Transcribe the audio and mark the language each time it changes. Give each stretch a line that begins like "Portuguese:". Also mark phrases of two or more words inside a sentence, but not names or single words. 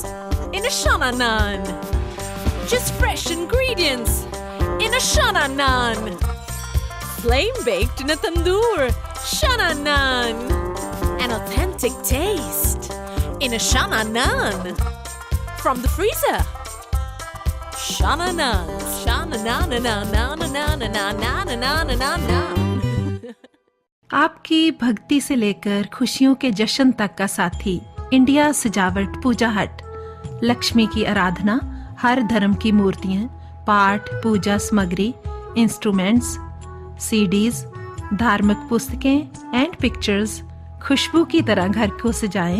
English: In a Shana Naan, just fresh ingredients. In a Shana Naan, flame baked in a tandoor. Shana Naan, an authentic taste. In a Shana Naan, from the freezer. Shana Naan, Shana Naan, Naan, Naan, Naan, Naan, Naan, Naan, Naan, Naan.
Hindi: आपकी भक्ति से लेकर खुशियों के जश्न तक का साथी इंडिया सजावट पूजा हट। लक्ष्मी की आराधना, हर धर्म की मूर्तियाँ, पाठ पूजा सामग्री,
English: instruments, CDs,
Hindi: धार्मिक पुस्तकें
English: and pictures
Hindi: खुशबू की तरह घर को सजाएं।